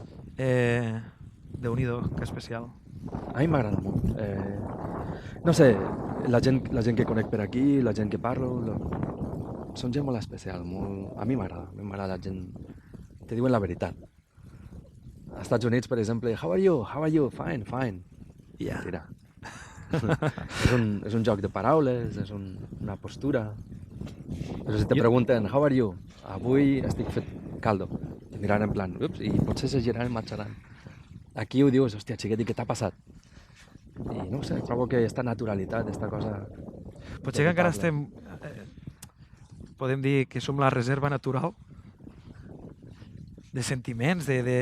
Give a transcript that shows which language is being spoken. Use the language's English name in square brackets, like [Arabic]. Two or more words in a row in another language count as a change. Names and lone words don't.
[Catalan] Déu-n'hi-do, que especial. A mi m'agrada molt. No sé, la gent que conec per aquí, la gent que parlo, són gent molt especial, molt... A mi m'agrada la gent... Te diuen la veritat. Als Estats Units, per exemple, [English] how are you? Fine. Yeah. [Catalan] Mentira. és un joc de paraules, és una postura. Però si te pregunten, [English] how are you? [Catalan] Avui estic fet caldo. Te miran en plan, ups, i potser se giran i marxaran. Aquí ho dius, hòstia, xiquet, i què t'ha passat? I no ho sé, trobo que aquesta naturalitat, aquesta cosa... Potser que encara estem... podem dir que som la reserva natural de sentiments, de...